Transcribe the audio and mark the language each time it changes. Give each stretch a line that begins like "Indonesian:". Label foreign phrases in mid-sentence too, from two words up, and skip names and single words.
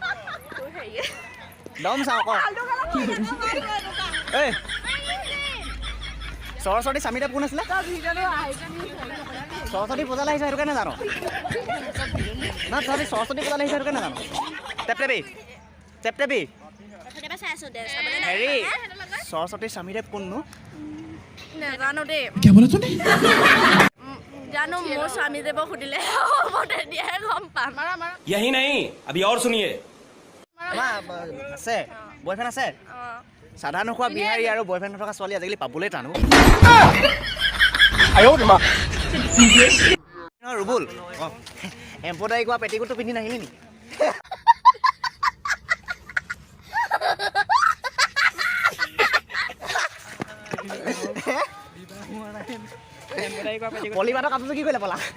Assamese: দম চাওঁ ক ঐ সৰস্বতীৰ স্বামীদেৱ কোন আছিলে সৰস্বতী পূজালৈ আহিছে সেইটো কাৰণে জানো না তহঁতি সৰস্বতী পূজালৈ আহিছে সেইটো কাৰণে জানো টেপটেপি হেৰি সৰস্বতীৰ স্বামীদেৱ কোননো নাজানো দেই
Hindi: क्या बोला तूने?
Assamese: জানো মোৰ স্বামীদেৱক সুধিলে তেতিয়াহে গম পাম
Hindi: यही नहीं अभी और सुनिए
Assamese: আছে বয়ফ্ৰেণ্ড আছে চাধা নোখোৱা বিহাৰী আৰু বয়ফ্ৰেণ্ড থকা ছোৱালী আজিকালি পাবলৈ টান ৰুবুল এম্পদাৰী কোৱা পেটিকোটটো পিন্ধি নাহিলি নি পলিপাতৰ কাপোৰযোৰ কি কৰিলে পলা